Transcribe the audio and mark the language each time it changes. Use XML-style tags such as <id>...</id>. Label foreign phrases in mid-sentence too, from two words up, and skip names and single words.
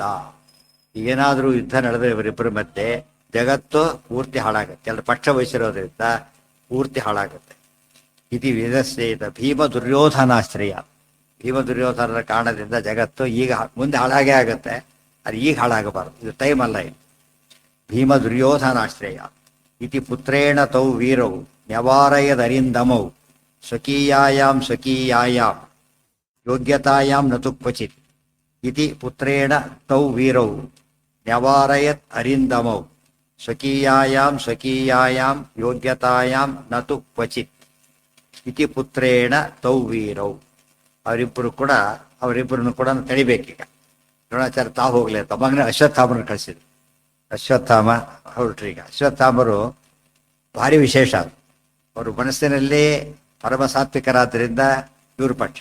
<kn>ಏನಾದರೂ ಯುದ್ಧ ನಡೆದ್ರೆ ಇವರಿಬ್ಬರ ಮಧ್ಯೆ ಜಗತ್ತು ಪೂರ್ತಿ ಹಾಳಾಗುತ್ತೆ. ಎಲ್ಲ ಪಕ್ಷ ವಹಿಸಿರೋದ್ರಿಂದ ಪೂರ್ತಿ ಹಾಳಾಗುತ್ತೆ.</kn> <sa>ಇತಿ ವಿನಶ್ಯೇತ ಭೀಮ ದುರ್ಯೋಧನಾಶ್ರಯ.</sa> <kn>ಭೀಮ ದುರ್ಯೋಧನರ ಕಾರಣದಿಂದ ಜಗತ್ತು ಈಗ ಮುಂದೆ ಹಾಳಾಗೇ ಆಗುತ್ತೆ. ಅದು ಈಗ ಹಾಳಾಗಬಾರದು, ಇದು ಟೈಮ್ ಅಲ್ಲ. ಇದು ಭೀಮ ದುರ್ಯೋಧನಾಶ್ರಯ.</kn> <sa>ಇತಿ ಪುತ್ರೇಣ ತೌ ವೀರೌ ನ್ಯವಾರಯದರಿಂದಮೌ ಸ್ವಕೀಯಾಯಾಂ ಯೋಗ್ಯತಾಯಾಂ ನತು ಕ್ವಚಿತ್. ಇತಿ ಪುತ್ರೇಣ ತೌ ವೀರೌ ನ್ಯವಾರಯತ್ ಅರಿಂದಮೌ ಸ್ವಕೀಯಾಯಾಂ ಯೋಗ್ಯತಾಯಾಂ ನತು ಕ್ವಚಿತ್. ಇತಿ ಪುತ್ರೇಣ ತೌ ವೀರೌ.</sa> <kn>ಅವರಿಬ್ಬರನ್ನು ಕೂಡ ತಡಿಬೇಕೀಗ. ದ್ರೋಣಾಚಾರ್ಯ ತಾವು ಹೋಗ್ಲಿ ಅಂತ ಮಗನ ಅಶ್ವತ್ಥಾಮನ ಕಳಿಸಿದ್ರು. ಅಶ್ವತ್ಥಾಮ ಹೊರಟ್ರೀಗ. ಅಶ್ವತ್ಥಾಮರು ಭಾರಿ ವಿಶೇಷ. ಅವರು ಮನಸ್ಸಿನಲ್ಲಿ ಪರಮ ಸಾತ್ವಿಕರಾದ್ದರಿಂದ ಇವ್ರ ಪಕ್ಷ.</kn>